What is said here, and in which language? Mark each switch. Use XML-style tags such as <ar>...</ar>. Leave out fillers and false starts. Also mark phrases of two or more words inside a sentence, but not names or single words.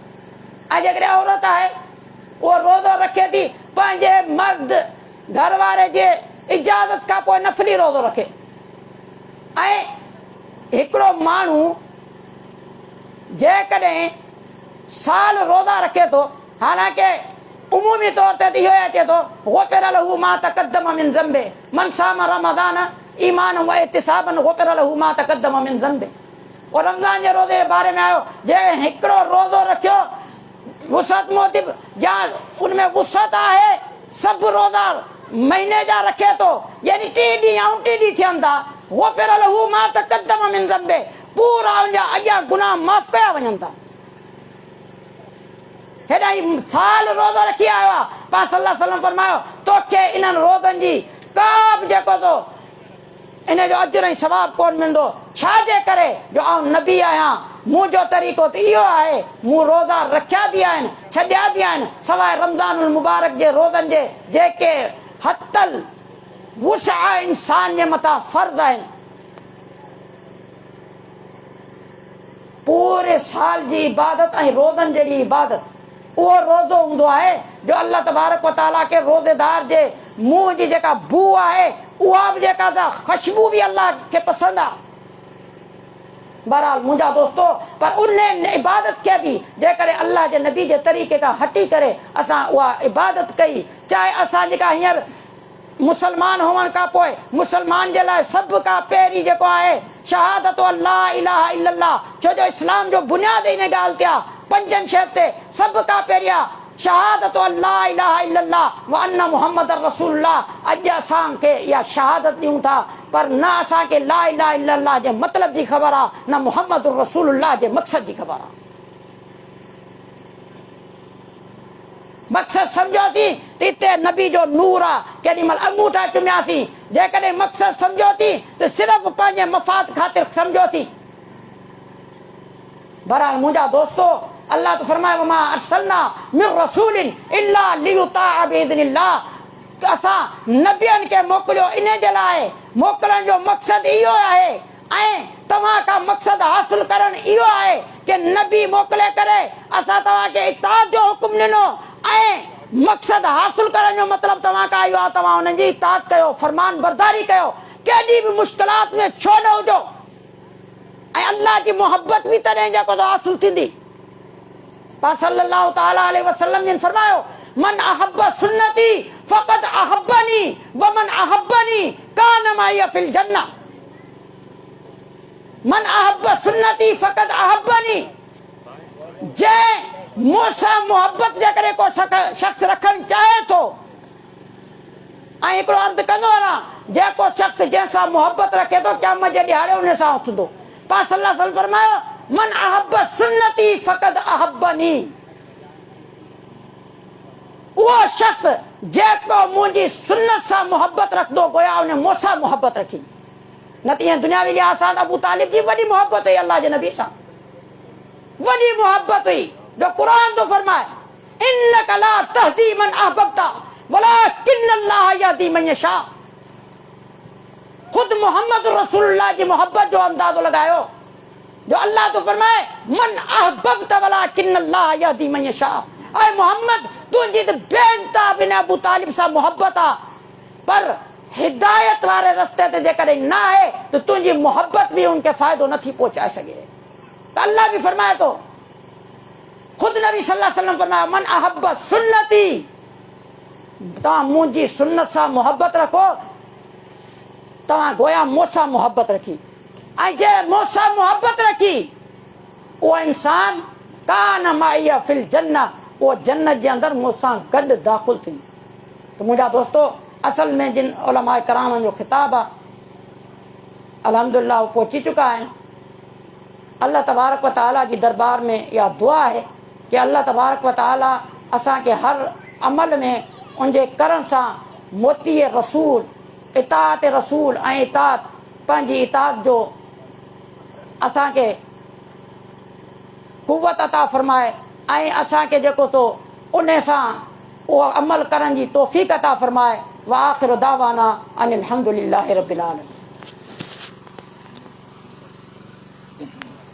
<sd>ऐं जेकॾहिं औरत आहे उहो रोज़ो रखे थी पंहिंजे मर्द घर वारे जे इजाज़त खां पोइ नफ़ली रोज़ो रखे। ऐं हिकिड़ो माण्हू जेकॾहिं साल रोज़ा रखे थो, हालांकि उमूमी तौर ते इहो ई अचे थो</sd> <ar>غفر له ما تقدم من ذنبه من صام رمضان إيمانا واحتسابا غفر له ما تقدم من ذنبه.</ar> <sd>और रमज़ान जे रोज़े जे बारे में आयो, जे हिकिड़ो रोज़ो रखियो वुसत मोतिब या उनमें वुसत आहे, सभु रोज़ा महीने जा रखे थो, यानी 3 ॾींहं ऐं 3 ॾींहं थियनि था,</sd> <ar>غفر له ما تقدم من ذنبه,</ar> <sd>पूरा उनजा अॻियां गुनाह माफ़ कया वञनि था। हेॾा ई साल रोज़ो रखी आयो आहे, पाण</sd> <ar>صلى الله عليه وسلم</ar> <sd>फरमायो तोखे इन्हनि रोज़नि जी का बि जेको तो इन जो अजुर ऐं सवाब कोन मिलंदो। छाजे करे जो आउं नबी आहियां, मुंहिंजो तरीक़ो त इहो आहे, मूं रोज़ा रखिया बि आहिनि छॾिया बि आहिनि सवाइ</sd> <ar>رمضان المبارك</ar> <sd>जे रोज़नि जे जेके हतल वुसअ इंसान जे मथां फर्ज़ आहिनि। पूरे साल जी इबादत ऐं रोज़नि जहिड़ी इबादत उहो रोज़ो हूंदो आहे जो</sd> <ar>الله تبارك وتعالى</ar> <sd>के रोज़ेदार जे मुंहं जी जेका बू आहे उहा बि जेका ख़ुशबू बि अल्लाह खे पसंदि आहे। बहरहाल मुंहिंजा दोस्तो, पर उन इबादत खे बि जेकॾहिं अल्लाह जे नबी जे तरीक़े खां हटी करे असां उहा इबादत कई, चाहे असां जेका हींअर मुसलमान हुअण खां पोइ मुसलमान जे लाइ सभ खां पहिरीं जेको आहे शहादत</sd> <ar>لا إله إلا الله,</ar> <sd>छो जो इस्लाम जो बुनियाद इन ॻाल्हि ते आहे, 5 शयुनि ते सभ खां पहिरीं आहे शहादत</sd> <ar>لا إله إلا الله وأن محمد رسول الله.</ar> <sd>अॼु असांखे इहा शहादत ॾियूं था, पर न असांखे</sd> <ar>لا إله إلا الله</ar> <sd>जे मतिलब जी ख़बर आहे, न</sd> <ar>محمد رسول الله</ar> <sd>जे मक़सद जी ख़बर आहे। मक़सद सम्झो थी त हिते नबी जो नूर आहे, केॾी महिल अंगूठा चुमियासीं, जेकॾहिं मक़सद सम्झो थी त सिर्फ़ु पंहिंजे मफ़ाद ख़ातिर सम्झो थी। बहरहाल मुंहिंजा दोस्तो, अल्लाह तो फरमाए</sd> <ar>وما أرسلنا من رسول إلا ليطاع بإذن الله,</ar> <sd>असां नबियनि खे मोकिलियो इन जे लाइ, मोकिलण जो मक़सद इहो आहे ऐं तव्हां का मक़सद हासिल करण इहो आहे कि नबी मोकिले करे असां तव्हांखे इताअत जो हुकुम ॾिनो ऐं मक़सद हासिल करण जो मतिलबु तव्हां खां इहो आहे तव्हां हुननि जी इताअत कयो, फरमान बरदारी कयो, केॾी बि मुश्किलात में छो न हुजो। ऐं अल्लाह जी मोहबत बि तॾहिं जेको हासिल थींदी। पाक</sd> <ar>صلى الله تعالى عليه وسلم</ar> <sd>जिन फरमायो</sd> <ar>من أحب سنتي فقد أحبني ومن أحبني كان معي في الجنة. من أحب سنتي فقد أحبني,</ar> <sd>जंहिं मूंसां मोहबत जे करे को शख़्स रखणु चाहे थो ऐं हिकिड़ो अर्ज़ु कंदो आहियां जेको शख़्स जंहिंसां मोहबत रखे थो क़यामत जे ॾियारे उन सां उथंदो। पाक</sd> <ar>صلى الله عليه وسلم</ar> <sd>फरमायो</sd> <ar>من أحب سنتي فقد أحبني,</ar> <sd>उहो शख़्स जेको मुंहिंजी सुन्नत सां मोहबत रखंदो गोया उन मूंसां मोहबत रखी। न त ईअं दुनियावी लिहाज़ सां अबू तालिब जी वॾी मोहबत हुई अल्लाह जे नबी सां, वॾी मोहबत हुई जो क़ुर थो फरमाए</sd> <ar>إنك لا تهدي من أحببت ولكن الله يهدي من يشاء.</ar> <sd>खुद मोहम्मद रसूलुल्लाह जी मोहब्बत जो अंदाज़ो लगायो जो अल्लाह तो फरमाए</sd> <ar>من أحببت ولكن الله يهدي من يشاء.</ar> <sd>ऐ मोहम्मद तुंहिंजी त बेनता बिन अबू तालिब सां मोहब्बत आहे, पर हिदायत वारे रस्ते ते जेकॾहिं न आहे त तुंहिंजी मोहब्बत बि उनखे फ़ाइदो नथी पहुचाए सघे। त अल्लाह बि फरमाए थो, खुद नबी</sd> <ar>صلى الله عليه وسلم</ar> <sd>फरमायो</sd> <ar>من أحب سنتي,</ar> <sd>तव्हां मुंहिंजी सुन्नत सां मोहब्बत रखो तव्हां गोया मूंसां मोहब्बत रखी। ऐं जे मूंसां मोहब्बत रखी उहो इंसान</sd> <ar>كان معي في الجنة,</ar> <sd>उहो जन्नत जे अंदरि मूंसां गॾु दाख़िल थींदो। त मुंहिंजा दोस्तो असल में जिन उलमा कराम जो ख़िताब आहे अल्हम्दुलिल्लाह पहुची चुका आहिनि।</sd> <ar>الله تبارك وتعالى</ar> <sd>जी दरबार में इहा दुआ आहे कि</sd> <ar>الله تبارك وتعالى</ar> <sd>असांखे हर अमल में उनजे करण सां मोती रसूल इताअत रसूल ऐं इताअत पंहिंजी इताअत जो असांखे कुव्वत अता फरमाए ऐं असांखे जेको तो उन सां उहो अमल करण जी तौफ़ीक़ अता फरमाए।</sd> <ar>وآخر دعوانا أن الحمد لله رب العالمين.</ar>